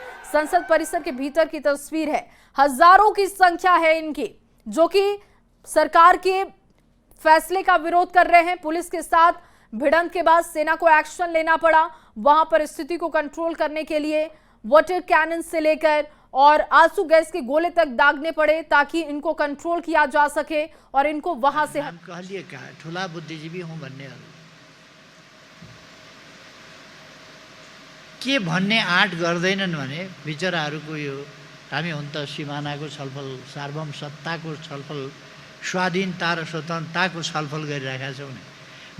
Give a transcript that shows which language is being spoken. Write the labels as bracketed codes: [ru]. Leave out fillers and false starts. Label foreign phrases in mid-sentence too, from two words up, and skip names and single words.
[hi] संसद परिसर के भीतर की तस्वीर है। हजारों की संख्या है इनकी, जो कि सरकार के फैसले का विरोध कर रहे हैं। पुलिस के साथ भिड़ंत के बाद सेना को एक्शन लेना पड़ा। वहां पर स्थिति को कंट्रोल करने के लिए वाटर कैनन से लेकर और आंसू गैस के गोले तक दागने पड़े ताकि इनको कंट्रोल किया जा सके और इनको वहां से [ne] ठुला बुद्धिजीवी हूं भन्ने आँट गर्दैनन् भने विचराहरूको यो हामी हुन त सिमानाको छलफल, सार्वभौम सत्ताको छलफल, स्वाधीनता र स्वतन्त्रताको छलफल गरिरहेका छौँ नि।